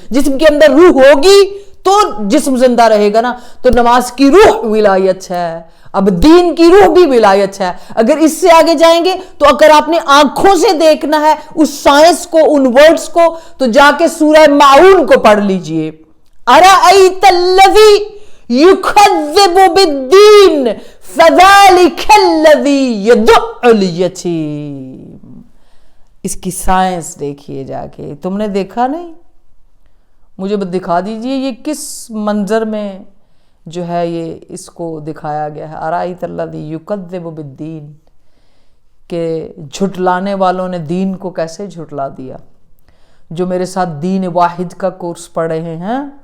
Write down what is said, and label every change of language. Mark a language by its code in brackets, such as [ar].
[ur] جسم کے اندر روح ہوگی تو جسم زندہ رہے گا نا. تو نماز کی روح ولایت ہے, اب دین کی روح بھی ولایت ہے. اگر اس سے آگے جائیں گے تو اگر آپ نے آنکھوں سے دیکھنا ہے اس سائنس کو, ان ورڈز کو, تو جا کے سورہ معون کو پڑھ لیجئے. [ar] ارأیت الذی یکذب بالدین فذلک الذی یدع الیتیم. [ur] اس کی سائنس دیکھیے جا کے, تم نے دیکھا نہیں, مجھے دکھا دیجئے یہ کس منظر میں جو ہے یہ اس کو دکھایا گیا ہے. [ar] ارأیت الذی یکذب بالدین, [ur] کہ جھٹلانے والوں نے دین کو کیسے جھٹلا دیا. جو میرے ساتھ دین واحد کا کورس پڑھ رہے ہیں